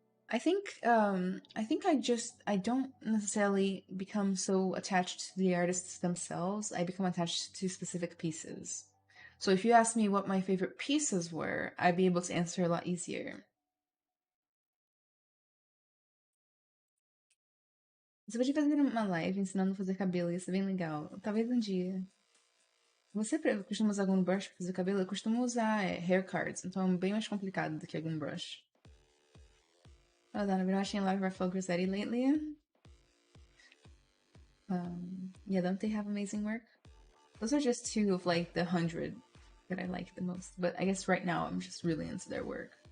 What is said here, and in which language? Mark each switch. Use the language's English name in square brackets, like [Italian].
[English] I think I don't necessarily become so attached to the artists themselves. I become attached to specific pieces. So if you ask me what my favorite pieces were, I'd be able to answer a lot easier. [Portuguese] Você podia fazer uma live ensinando a fazer cabelo, ia ser bem legal. Talvez um dia. Você costuma usar algum brush pra fazer cabelo? Eu costumo usar hair cards, então é bem mais complicado do que algum brush. [English] Oh, Donna, I've been watching a lot of our folk Rossetti lately. Yeah, don't they have amazing work? Those are just two of like the 100 that I like the most. But I guess right now I'm just really into their work.